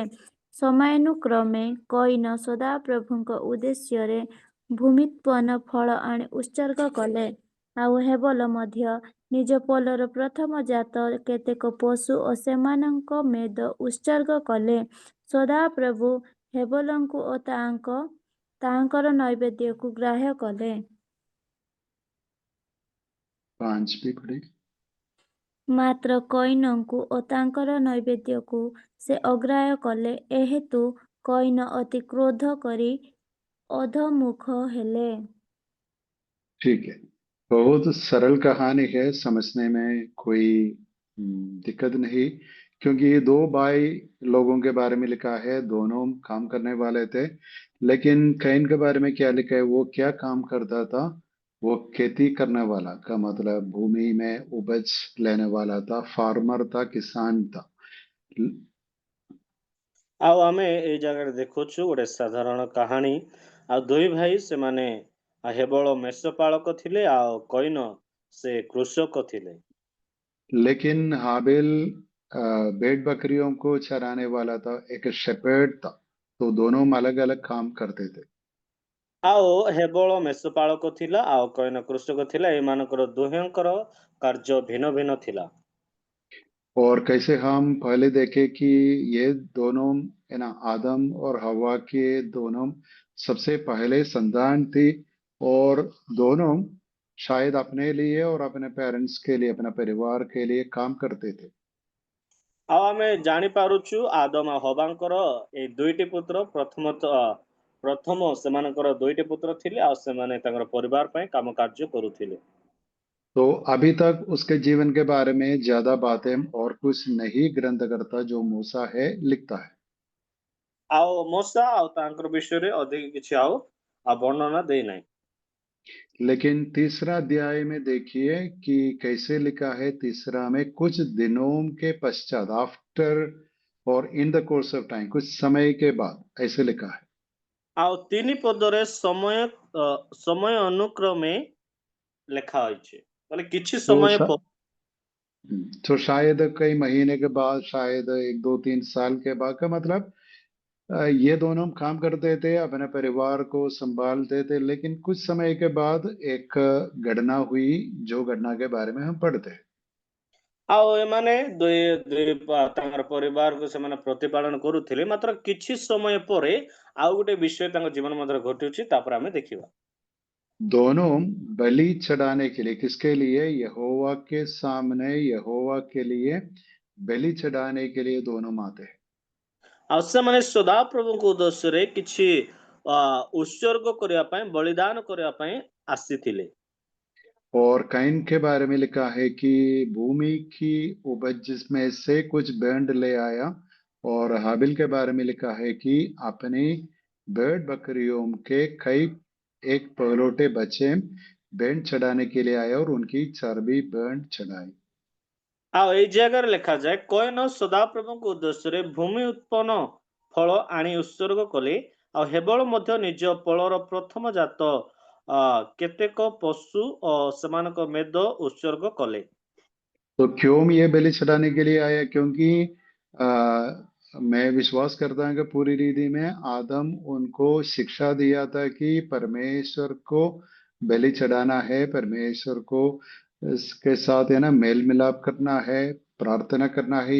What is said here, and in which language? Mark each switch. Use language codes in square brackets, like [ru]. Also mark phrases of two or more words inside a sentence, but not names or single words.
[or] ସମୟାନୁକ୍ରମେ କଇନ ସଦାପ୍ରଭୁଙ୍କ ଉଦ୍ଦେଶ୍ୟରେ ଭୂମ୍ୟୁତ୍ପନ୍ନ ଫଳ ଆଣି ଉତ୍ସର୍ଗ କଲେ, ଆଉ ହେବଲ ମଧ୍ୟ ନିଜ ପୋଲର ପ୍ରଥମ ଜାତ କେତେକ ପଶୁ ଓ ସେମାନଙ୍କ ମେଦ ଉତ୍ସର୍ଗ କଲେ। ସଦାପ୍ରଭୁ ହେବଲଙ୍କୁ ଓ ତାଙ୍କର ନୈବେଦ୍ୟକୁ ଗ୍ରାହ୍ୟ କଲେ। [hi] 5 भी पढ़े। [or] ମାତ୍ର କଇନଙ୍କୁ ଓ ତାଙ୍କର ନୈବେଦ୍ୟକୁ ସେ ଅଗ୍ରାହ୍ୟ କଲେ। ଏହେତୁ କଇନ ଅତି କ୍ରୋଧ କରି ଅଧୋମୁଖ ହେଲେ। [hi] ठीक है, बहुत सरल कहानी है, समझने में कोई दिक्कत नहीं, क्योंकि ये 2 भाई लोगों के बारे में लिखा है, दोनों काम करने वाले थे। लेकिन कैन के बारे में क्या लिखा है, वो क्या काम करता था? वो खेती करने वाला का मतलब भूमि में उपज लेने वाला था, फार्मर था, किसान था। [or] ଆଉ ଆମେ ଏଇ ଜାଗାରେ ଦେଖୁଛୁ ଗୋଟେ ସାଧାରଣ କାହାଣୀ। ଆଉ ଦୁଇ ଭାଇ ସେମାନେ ହେବଳ ମେଷପାଳକ ଥିଲେ ଆଉ କଇନ ସେ କୃଷକ ଥିଲେ। [hi] लेकिन हाबिल भेड़ बकरियों को चराने वाला था, एक शेपर्ड था। तो दोनों अलग अलग काम करते थे। [or] ଆଉ ହେବଳ ମେଷପାଳକ ଥିଲା ଆଉ କଇନ କୃଷକ ଥିଲା। ଏମାନଙ୍କର ଦୁହେଁଙ୍କର କାର୍ଯ୍ୟ ଭିନ୍ନ ଭିନ୍ନ ଥିଲା। [hi] और कैसे हम पहले देखे कि ये दोनों है ना, आदम और हवा के दोनों सबसे पहले संतान थी, और दोनों शायद अपने लिए और अपने पेरेंट्स के लिए, अपना परिवार के लिए काम करते थे। [or] ଆଉ ଆମେ ଜାଣିପାରୁଛୁ ଆଦମ ଆଉ ହବାଙ୍କର ଏଇ ଦୁଇଟି ପୁତ୍ର ପ୍ରଥମ ସେମାନଙ୍କର ଦୁଇଟି ପୁତ୍ର ଥିଲେ ଆଉ ସେମାନେ ତାଙ୍କର ପରିବାର ପାଇଁ କାମ କାର୍ଯ୍ୟ କରୁଥିଲେ। [hi] तो अभी तक उसके जीवन के बारे में ज्यादा बातें और कुछ नहीं ग्रंथकर्ता जो मूसा है लिखता है। [or] ଆଉ ମୋଶା ଆଉ ତାଙ୍କର ବିଷୟରେ ଅଧିକ କିଛି ଆଉ ବର୍ଣ୍ଣନା ଦେଇନାହିଁ। [hi] लेकिन तीसरा अध्याय में देखिए कि कैसे लिखा है। तीसरा में कुछ दिनों के पश्चात, आफ्टर और [en] in the course of time, [hi] कुछ समय के बाद, ऐसे लिखा है। [or] ଆଉ ତିନି ପଦରେ ସମୟ ଅନୁକ୍ରमे ଲେଖା ହୋଇଛି, ମାନେ କିଛି [hi] तो [or] ସମୟ [hi] श- तो शायद कई महीने के बाद, शायद 1 2 3 साल के बाद का मतलब, ये दोनों काम करते थे, अपने परिवार को संभालते थे, लेकिन कुछ समय के बाद एक घटना हुई, जो घटना के बारे में हम पढ़ते हैं। [or] ଆଉ ଏମାନେ ତାଙ୍କର ପରିବାରକୁ ସେମାନେ ପ୍ରତିପାଳନ କରୁଥିଲେ। ମାତ୍ର କିଛି ସମୟ ପରେ ଆଉ ଗୋଟେ ବିଷୟ ତାଙ୍କ ଜୀବନ ମଧ୍ୟରେ ଘଟୁଛି, ତାପରେ ଆମେ ଦେଖିବା। [hi] दोनों बलि चढ़ाने के लिए, किसके लिए? यहोवा के सामने, यहोवा के लिए बलि चढ़ाने के लिए दोनों आते हैं। [or] ଆଉ ସେମାନେ ସଦାପ୍ରଭୁଙ୍କ ଉଦ୍ଦେଶ୍ୟରେ କିଛି ଉତ୍ସର୍ଗ କରିବା ପାଇଁ, ବଳିଦାନ କରିବା ପାଇଁ ଆସିଥିଲେ। और कैन के बारे में लिखा है कि भूमि की उपज में से कुछ बैंड ले आया, और हाबिल के बारे में लिखा है कि अपनी भेड़ बकरियों के कई एक पहलौठे बच्चे बैंड चढ़ाने के लिए आए, और उनकी चर्बी बैंड चढ़ाई। ଆଉ ଏଇ ଜାଗାରେ ଲେଖାଯାଏ, କଏନ ସଦାପ୍ରଭୁଙ୍କ ଉଦ୍ଦେଶ୍ୟରେ ଭୂମି ଉତ୍ପନ୍ନ ଫଳ ଆଣି ଉତ୍ସର୍ଗ କଲେ। ଆଉ ହେବଳ ମଧ୍ୟ ନିଜ ପଳର ପ୍ରଥମ ଜାତ କେତେକ ପଶୁ ଓ ସେମାନଙ୍କ ମେଦ ଉତ୍ସର୍ଗ କଲେ। [hi] तो क्यों ये बलि चढ़ाने के लिए आया? क्योंकि मैं विश्वास करता हूँ कि पूरी रीति में आदम उनको शिक्षा दिया था कि परमेश्वर को बलि चढ़ाना है, परमेश्वर को इसके साथ है ना मेल मिलाप करना है, प्रार्थना करना है।